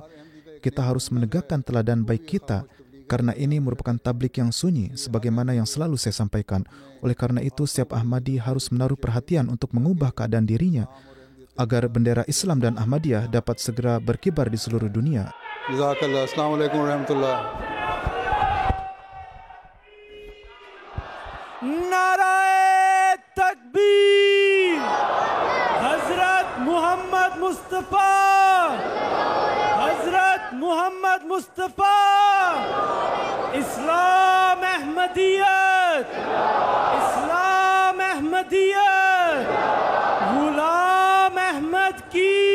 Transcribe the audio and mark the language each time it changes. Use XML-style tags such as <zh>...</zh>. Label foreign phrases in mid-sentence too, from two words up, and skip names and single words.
<id>Kita harus menegakkan teladan baik kita, karena ini merupakan tablik yang sunyi, sebagaimana yang selalu saya sampaikan. Oleh karena itu, setiap Ahmadi harus menaruh perhatian untuk mengubah keadaan dirinya, agar bendera Islam dan Ahmadiyah dapat segera berkibar di seluruh dunia. Jazakallah.</id> <ar>السلام عليكم ورحمة الله.</ar> <ur>نعرۂ تکبیر حضرت محمد مصطفیٰ حضرت محمد مصطفیٰ اسلام احمدیت اسلام احمدیت غلام احمد کی</ur>